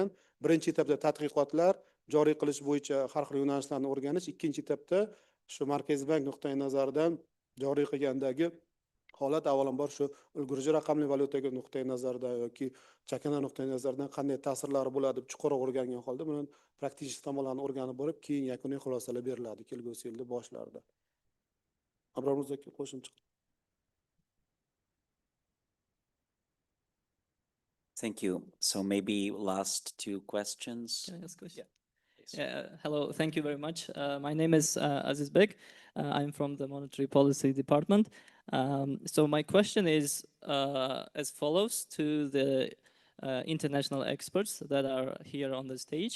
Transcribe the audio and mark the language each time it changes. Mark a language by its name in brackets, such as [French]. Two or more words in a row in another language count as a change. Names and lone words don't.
[Uzbek] Birinchi etapda tadqiqotlar joriy qilish bo'yicha har xil yo'nalishlarni o'rganish, ikkinchi etapda shu Markaziy bank nuqtai nazaridan joriy qilgandagi holat avvalambor shu ulgurji raqamli valyutaga nuqtai nazardan yoki chakana nuqtai nazardan qanday ta'sirlari bo'ladi deb chuqurroq o'rgangan holda buni praktik tomonlarni o'rganib borib, keyin yakuniy xulosalar beriladi kelgusi yilda boshlarida. Abramızdaki qo'shimcha. [English] Thank you. So maybe last two questions. Can I ask a question? Yeah. Hello, thank you very much. My name is Aziz Bek. I'm from the Monetary Policy Department. So my question is as follows to the international experts that are here on the stage.